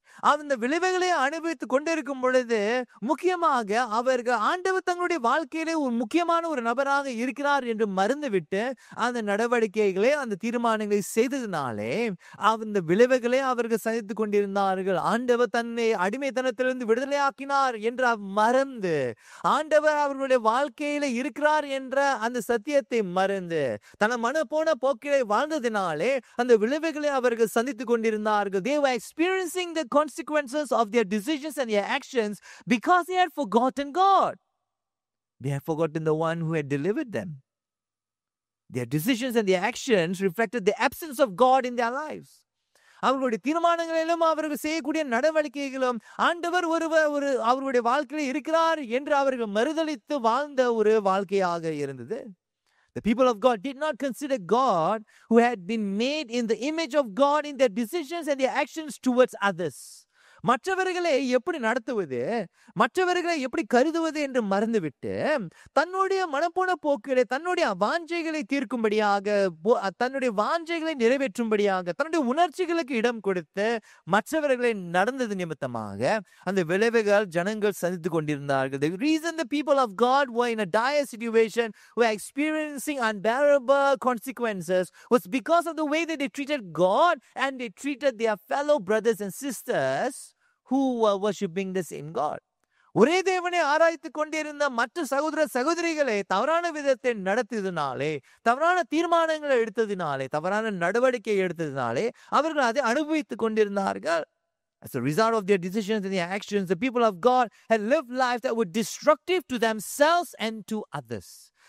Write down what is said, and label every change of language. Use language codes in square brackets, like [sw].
[ta] அந்த விளைவுகளை அனுபவித்துக் கொண்டிருக்கும் பொழுது, முக்கியமாக அவர்கள் ஆண்டவர் தங்களுடைய வாழ்க்கையிலே ஒரு முக்கியமான ஒரு நபராக இருக்கிறார் என்று மறந்துவிட்டு அந்த நடவடிக்கைகளை, அந்த தீர்மானங்களை செய்ததினாலே அந்த விளைவுகளை அவர்கள் சகித்துக் கொண்டிருந்தார்கள். ஆண்டவர் தன்னை அடிமைத்தனத்திலிருந்து விடுதலையாக்கினார் என்று மறந்து, ஆண்டவர் அவர்களுடைய வாழ்க்கையில இருக்கிறார் என்ற அந்த சத்தியத்தை மறந்து, தன மன போன போக்கிலே வாழ்ந்ததினாலே அந்த விளைவுகளை அவர்கள் சந்தித்துக் கொண்டிருந்தார்கள். [en] They were experiencing the consequences of their decisions and their actions because they had forgotten God. They had forgotten the one who had delivered them. Their decisions and their actions reflected the absence of God in their lives. [ta] அவர்களுடைய தீர்மானங்களிலும் அவர்கள் செய்யக்கூடிய நடவடிக்கைகளும் ஆண்டவர் அவர்களுடைய வாழ்க்கையில் இருக்கிறார் என்று அவர்கள் மறுதலித்து வாழ்ந்த ஒரு வாழ்க்கையாக இருந்தது. [en] The people of God did not consider God who had been made in the image of God in their decisions and their actions towards others. [ta] மற்றவர்களை எப்படி நடத்துவது, மற்றவர்களை எப்படி கருதுவது என்று மறந்துவிட்டு, தன்னுடைய மனப்போன போக்கிலே தன்னுடைய வாஞ்சைகளை தீர்க்கும்படியாக, தன்னுடைய வாஞ்சைகளை நிறைவேற்றும்படியாக, தன்னுடைய உணர்ச்சிகளுக்கு இடம் கொடுத்து மற்றவர்களை நடந்தது நிமித்தமாக அந்த விளைவுகள் ஜனங்கள் சந்தித்துக் கொண்டிருந்தார்கள். [en] The reason the people of God were in a dire situation, were experiencing unbearable consequences, was because of the way that they treated God and they treated their fellow brothers and sisters who were worshipping the same God. [ta] ஒரே தேவனை ஆராய்த்துக் கொண்டிருந்த மற்ற சகோதர சகோதரிகளை தவறான விதத்தை நடத்தியதினாலே, தவறான தீர்மானங்களை எடுத்ததினாலே, தவறான நடவடிக்கை எடுத்ததினாலே அவர்கள் அதை அனுபவித்துக் கொண்டிருந்தார்கள். [en] As a result of their decisions and their actions, the people of God had lived lives that were destructive to themselves and to others.